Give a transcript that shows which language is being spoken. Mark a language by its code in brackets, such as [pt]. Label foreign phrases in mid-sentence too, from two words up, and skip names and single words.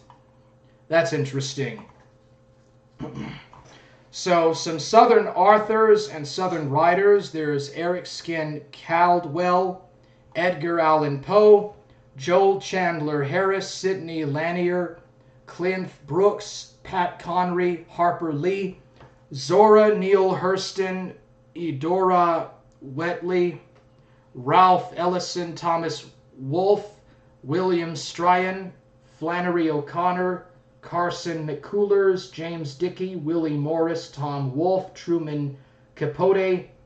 [en] That's interesting. So some Southern authors and Southern writers. There's Eric Skin Caldwell, Edgar Allan Poe, Joel Chandler Harris, Sidney Lanier, Clint Brooks, Pat Conry, Harper Lee, Zora Neale Hurston, Eudora Wheatley, Ralph Ellison, Thomas Wolfe, William Stryon, Flannery O'Connor, Carson McCullers, James Dickey, Willie Morris, Tom Wolfe, Truman Capote,